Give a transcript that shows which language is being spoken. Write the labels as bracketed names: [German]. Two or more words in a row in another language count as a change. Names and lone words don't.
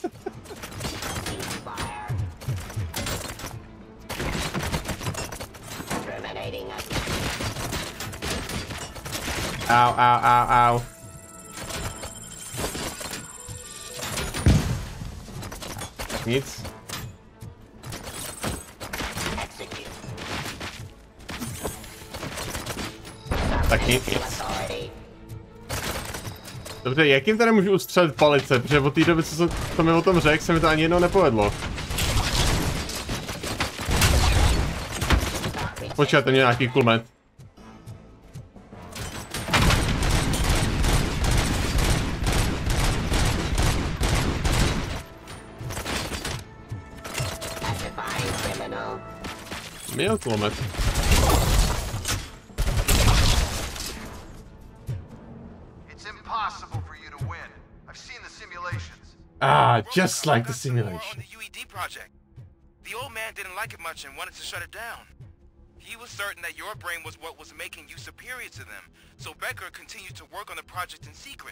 [Czech] Au, au, au, au. Nic. Tak nic. Dobře, jak jim tady můžu ustřelit palice, protože od té doby, co mi o tom řekl, se mi to ani jednou nepovedlo. Počkejte, mě nějaký kulmet. Měl kulmet. [English] Ah, just like the simulation. The UED project. The old man didn't like it much and wanted to shut it down. He was certain that your brain was what was making you superior to them, so Becker continued to work on the project in secret.